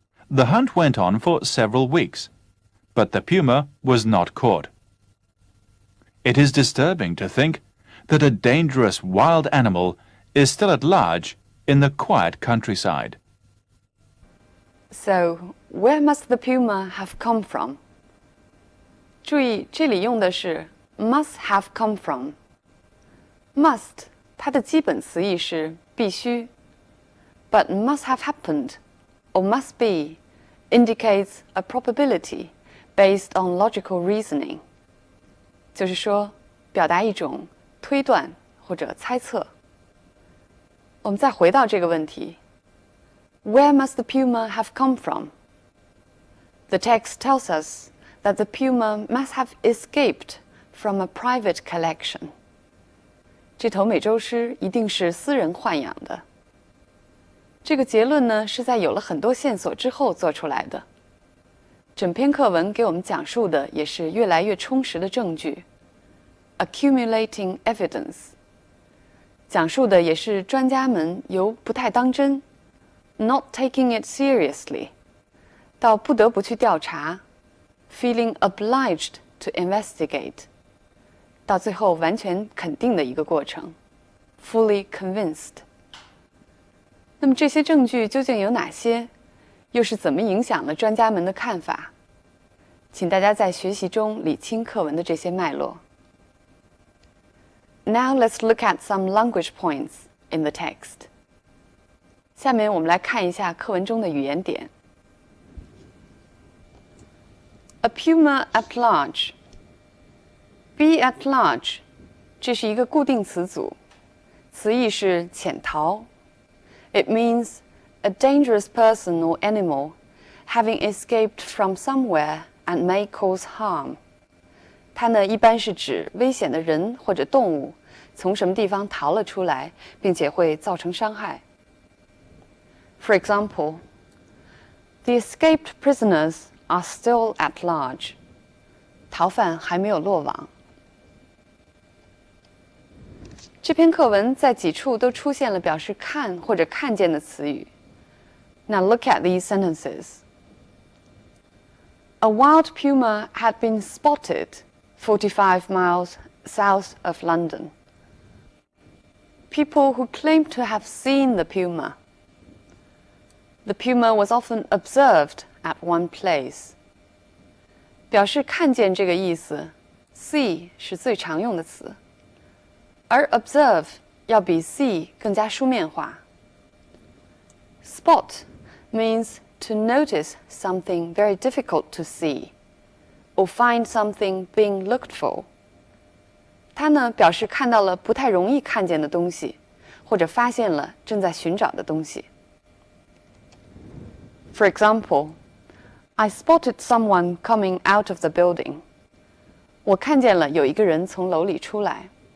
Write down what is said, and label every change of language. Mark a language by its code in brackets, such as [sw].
[en] The hunt went on for several weeks, but the puma was not caught. It is disturbing to think that a dangerous wild animal is still at large in the quiet countryside. So, where must the puma have come from? [zh] 注意，这里用的是 [en] must have come from. Must [zh] 它的基本词义是必须， [en] but must have happened or must be indicates a probability based on logical reasoning. [zh] 就是说，表达一种推断或者猜测。我们再回到这个问题 [en] Where must the puma have come from? The text tells us that the puma must have escaped from a private collection. [zh] 这头美洲狮一定是私人豢养的。这个结论呢，是在有了很多线索之后做出来的。整篇课文给我们讲述的也是越来越充实的证据 ， [en] accumulating evidence。 [zh] 讲述的也是专家们由不太当真 ， [en] not taking it seriously， [zh] 到不得不去调查 ， [en] feeling obliged to investigate， [zh] 到最后完全肯定的一个过程 ， [en] fully convinced。 [zh] 那么这些证据究竟有哪些？又是怎么影响了专家们的看法？请大家在学习中理清课文的这些脉络。 [en] Now let's look at some language points in the text. [zh] 下面我们来看一下课文中的语言点。 [en] A puma at large. Be at large. [zh] 这是一个固定词组，词义是潜逃。 [en] It means a dangerous person or animal having escaped from somewhere and may cause harm. [zh] 它呢，一般是指危险的人或者动物从什么地方逃了出来，并且会造成伤害。 [en] For example, the escaped prisoners are still at large. [zh] 逃犯还没有落网。这篇课文在几处都出现了表示看或者看见的词语。 [en] Now look at these sentences. A wild puma had been spotted 45 miles south of London. People who claimed to have seen the puma. The puma was often observed at one place. [zh] 表示看见这个意思 see 是最常用的词，而 observe 要比 see 更加书面化。 [en] Spot means to notice something very difficult to see, or find something being looked for. [zh] 它呢，表示看到了不太容易看见的东西，或者发现了正在寻找的东西。 [en] For example, I spotted someone coming out of the building. [zh] 我看见了有一个人从楼里出来。